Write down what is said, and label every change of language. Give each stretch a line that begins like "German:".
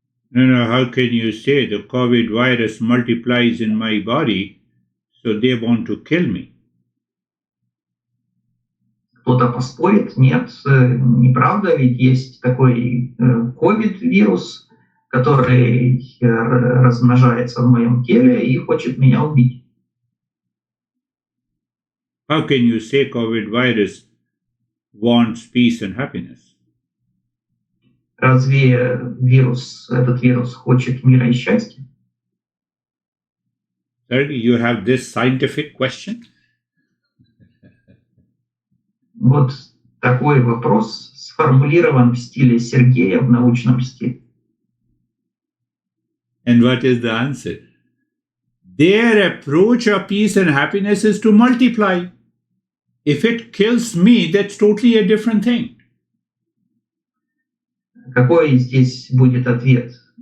English: No, how can you say the COVID virus multiplies in my body, so they want to kill me?
Russian: Кто-то поспорит, нет, неправда, ведь есть такой COVID-вирус, который размножается в моем теле и хочет меня убить.
English: How can you say COVID virus wants peace and happiness?
Russian: Разве этот вирус хочет мира и счастья?
English: Sir, you have this scientific question?
Russian: Вот такой вопрос сформулирован в стиле Сергея в научном стиле.
English: And what is the answer? Their approach of peace and happiness is to multiply. If it kills me, that's totally a different thing.
Russian: Какой здесь будет ответ?